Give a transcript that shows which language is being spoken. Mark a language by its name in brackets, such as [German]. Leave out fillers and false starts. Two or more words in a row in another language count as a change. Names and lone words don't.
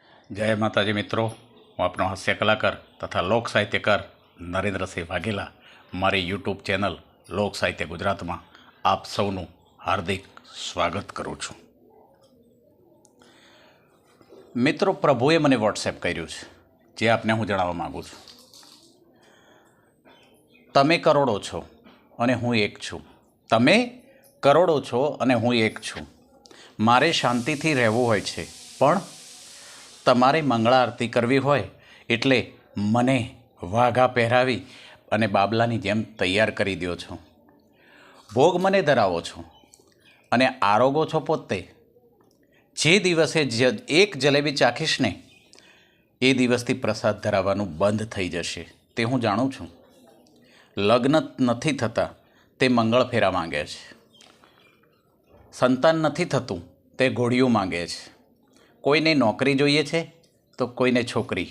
[Gujarati] જય માતાજી મિત્રો, હું આપનો હાસ્ય કલાકાર તથા લોક સાહિત્યકાર નરેન્દ્રસિંહ વાઘેલા મારી યૂટ્યૂબ ચેનલ લોક સાહિત્ય ગુજરાતમાં આપ સૌનું હાર્દિક સ્વાગત કરું છું। મિત્રો, પ્રભુએ મને વૉટ્સએપ કર્યું છે જે આપને હું જણાવવા માંગું છું। તમે કરોડો છો અને હું એક છું। તમે કરોડો છો અને હું એક છું। મારે શાંતિથી રહેવું હોય છે, પણ તમારે મંગળા આરતી કરવી હોય એટલે મને વાઘા પહેરાવી અને બાબલાની જેમ તૈયાર કરી દ્યો છો। ભોગ મને ધરાવો છો અને આરોગો છો પોતે। જે દિવસે એક જલેબી ચાખીશ ને એ દિવસથી પ્રસાદ ધરાવવાનું બંધ થઈ જશે તે હું જાણું છું। લગ્ન નથી થતા તે મંગળ ફેરા માંગે છે। સંતાન નથી થતું તે ઘોડિયું માંગે છે। કોઈને નોકરી જોઈએ છે તો કોઈને છોકરી।